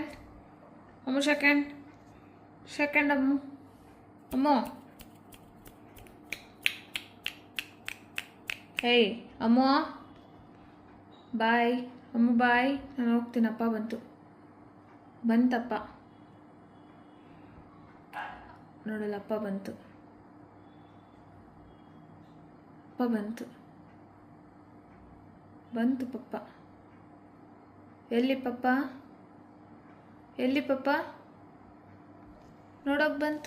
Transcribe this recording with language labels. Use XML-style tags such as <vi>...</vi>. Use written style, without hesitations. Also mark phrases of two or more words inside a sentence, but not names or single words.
<en>Amma, second. Second, Amma. Amma. Hey, Amma. Bye. Amma, bye.</en> <kn>ನಾನು ಹೋಗ್ತೀನಪ್ಪ. ಬಂತಪ್ಪ ನೋಡಲ್ಲಪ್ಪ, ಬಂತು ಪಪ್ಪ. ಎಲ್ಲಿ ಪಪ್ಪ ನೋಡೋಕೆ ಬಂತು?</kn>